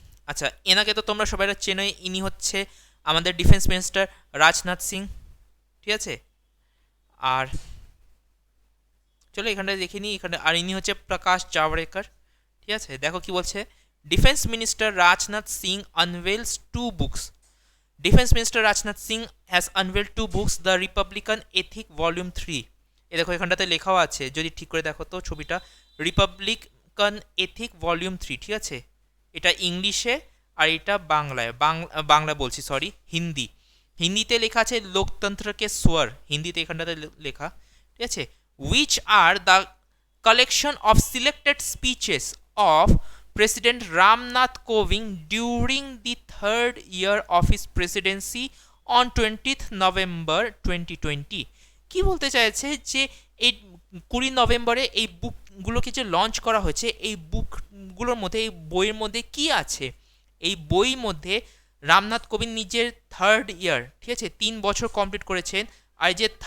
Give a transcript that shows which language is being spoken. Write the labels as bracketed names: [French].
[Bangla] আচ্ছা, এনাকে তো তোমরা সবাই চেনোই, ইনি হচ্ছে আমাদের ডিফেন্স মিনিস্টার রাজনাথ সিং, ঠিক আছে। আর চলো এখানটা দেখে নিই, এখানে আর ইনি হচ্ছে প্রকাশ জাভড়েকর, ঠিক আছে। দেখো কি বলছে, [English] Defence minister Rajnath Singh unveils 2 books. Defense Minister Rajnath Singh has unveiled 2 books, The Republican Ethic Volume 3. [Bangla] এ দেখো এখানটাতে লেখাও আছে, যদি ঠিক করে দেখো তো ছবিটা, রিপাবলিকান এথিক ভলিউম 3, ঠিক আছে। এটা ইংলিশে আর এটা বাংলায়, বাংলা বলছি, সরি, হিন্দিতে লেখা আছে লোকতন্ত্রকে স্বর, হিন্দিতে এখানটাতে লেখা, ঠিক আছে। [English] Which are the collection of selected speeches of President Ramnath Kovind during the 3rd year of his presidency on 20th November 2020. [Bangla] কি বলতে চাইছে যে এই 20 নভেম্বরে এই বুকগুলোকে যে লঞ্চ করা হয়েছে, এই বুকগুলোর মধ্যে, এই বইয়ের মধ্যে কি আছে, এই বই মধ্যে রামনাথ কোবিন্দ নিজের 3rd ইয়ার, ঠিক আছে, 3 বছর কমপ্লিট করেছেন, আর যে